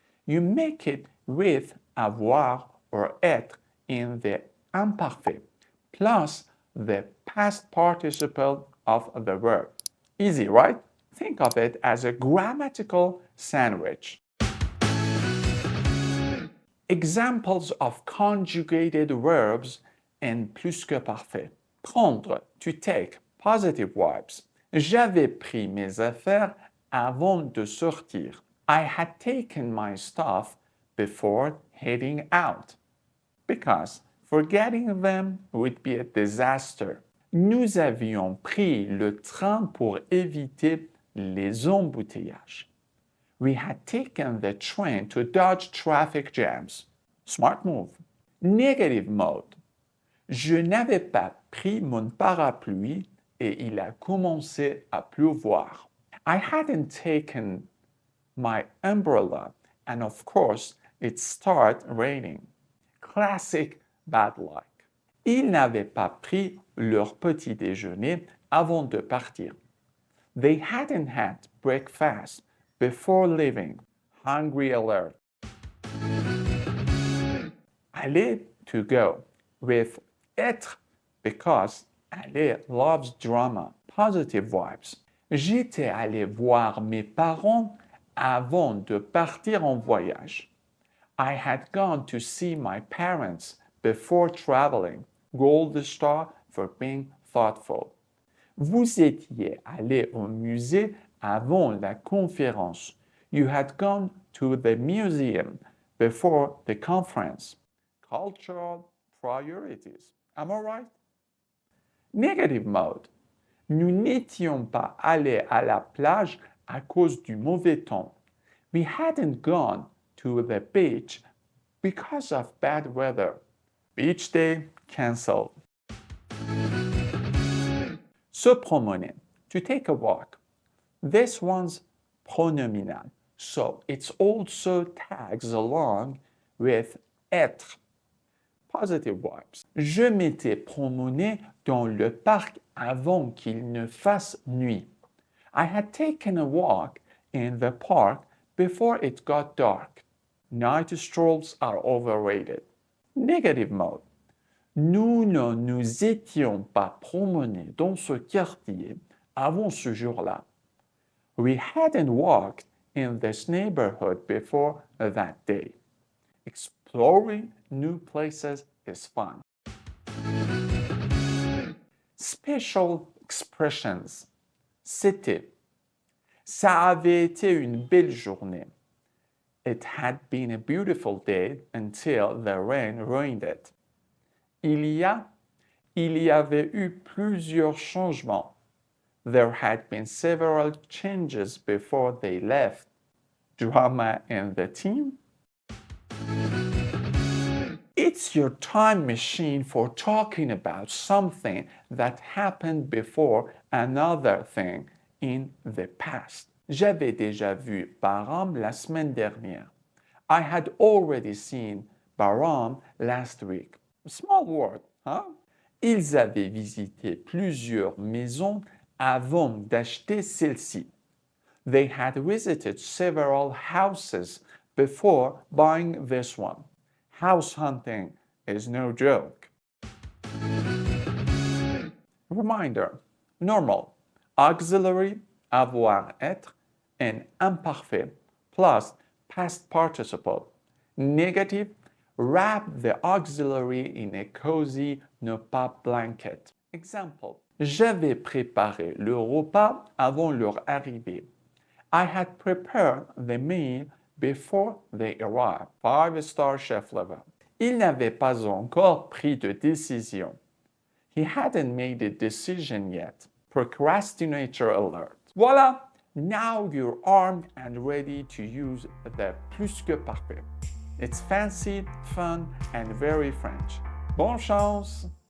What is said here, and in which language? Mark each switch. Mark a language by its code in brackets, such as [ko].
[en] You make it with avoir or être in the imperfect, plus the past participle of the verb. Easy, right? Think of it as a grammatical sandwich. Examples of conjugated verbs in plus que parfait. Prendre, to take, positive verbs. [fr] J'avais pris mes affaires avant de sortir. [en] I had taken my stuff before heading out. Because forgetting them would be a disaster. [fr] Nous avions pris le train pour éviter les embouteillages. [en] We had taken the train to dodge traffic jams. Smart move. Negative mode. [fr] Je n'avais pas pris mon parapluie et il a commencé à pleuvoir. [en] I hadn't taken my umbrella and of course it started raining. Classic bad luck. [fr] Ils n'avaient pas pris leur petit déjeuner avant de partir. [en] They hadn't had breakfast before leaving. Hungry alert. Aller, to go, with être because aller loves drama. Positive vibes. [fr] J'étais allé voir mes parents avant de partir en voyage. [en] I had gone to see my parents before traveling. Gold star for being thoughtful. [fr] Vous étiez allé au musée avant la conférence. [en] You had gone to the museum before the conference. Cultural priorities. Am I right? Negative mode. [fr] Nous n'étions pas allés à la plage à cause du mauvais temps. [en] We hadn't gone to the beach because of bad weather. Beach day cancelled. Se promener, to take a walk. This one's pronominal, so it also tags along with être. Positive verbs. [fr] Je m'étais promené dans le parc avant qu'il ne fasse nuit. [en] I had taken a walk in the park before it got dark. Night strolls are overrated. Negative mode. [fr] Nous ne nous étions pas promenés dans ce quartier avant ce jour-là. [en] We hadn't walked in this neighborhood before that day. Exploring new places is fun. Special expressions. C'était. [fr] Ça avait été une belle journée. [en] It had been a beautiful day until the rain ruined it. [fr] Il y avait eu plusieurs changements. [en] There had been several changes before they left. Drama in the team? It's your time machine for talking about something that happened before another thing in the past. [fr] J'avais déjà vu Bahram la semaine dernière. [en] I had already seen Bahram last week. Small word, huh? [fr] Ils avaient visité plusieurs maisons avant d'acheter celle-ci. [en] They had visited several houses before buying this one. House hunting is no joke. Reminder, normal, auxiliary, avoir, être, and imperfect, plus past participle. Negative, wrap the auxiliary in a cozy ne pas blanket. [fr] Example, j'avais préparé le repas avant leur arrivée. [en] I had prepared the meal before they arrived. 5-star chef level. [fr] Il n'avait pas encore pris de décision. [en] He hadn't made a decision yet. Procrastinator alert. Voilà! Now you're armed and ready to use the plus-que-parfait. It's fancy, fun, and very French. [fr] Bonne chance!